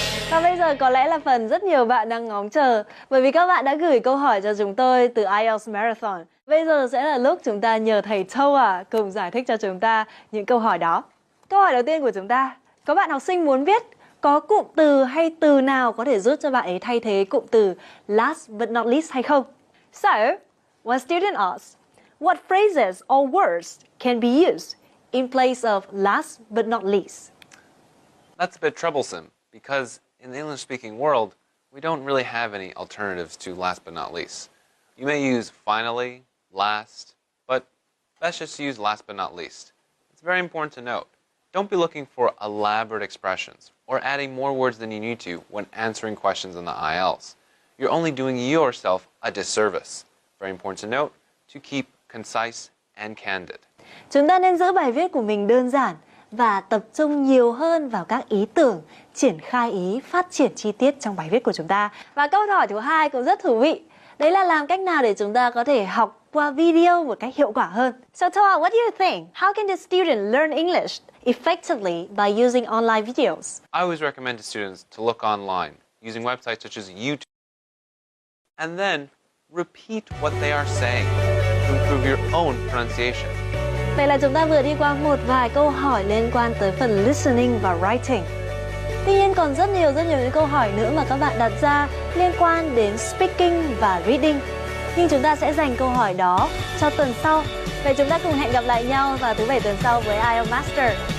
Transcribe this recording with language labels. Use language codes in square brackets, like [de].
[vi] Và bây giờ có lẽ là phần rất nhiều bạn đang ngóng chờ, bởi vì các bạn đã gửi câu hỏi cho chúng tôi từ IELTS Marathon. Bây giờ sẽ là lúc chúng ta nhờ thầy Thao cùng giải thích cho chúng ta những câu hỏi đó. Câu hỏi đầu tiên của chúng ta, có bạn học sinh muốn biết có cụm từ hay từ nào có thể giúp cho bạn ấy thay thế cụm từ [en] last but not least [vi] hay không? [en] So, one student asks, what phrases or words can be used in place of last but not least? That's a bit troublesome because in the English-speaking world, we don't really have any alternatives to last but not least. You may use finally, last, but let's just use last but not least. It's very important to note. Don't be looking for elaborate expressions or adding more words than you need to when answering questions in the IELTS. You're only doing yourself a disservice. Very important to note to keep concise and candid. [vi] Chúng ta nên giữ bài viết của mình đơn giản và tập trung nhiều hơn vào các ý tưởng, triển khai ý, phát triển chi tiết trong bài viết của chúng ta. Và câu hỏi thứ hai cũng rất thú vị. Đấy là làm cách nào để chúng ta có thể học qua video một cách hiệu quả hơn. [en] So Thao, what do you think? How can the student learn English effectively by using online videos? I always recommend to students to look online using websites such as YouTube and then repeat what they are saying to improve your own pronunciation. [vi] Vậy là chúng ta vừa đi qua một vài câu hỏi liên quan tới phần listening và writing. Tuy nhiên còn rất nhiều những câu hỏi nữa mà các bạn đặt ra liên quan đến speaking và reading. Nhưng chúng ta sẽ dành câu hỏi đó cho tuần sau. Vậy chúng ta cùng hẹn gặp lại nhau vào thứ Bảy tuần sau với IELTS Master.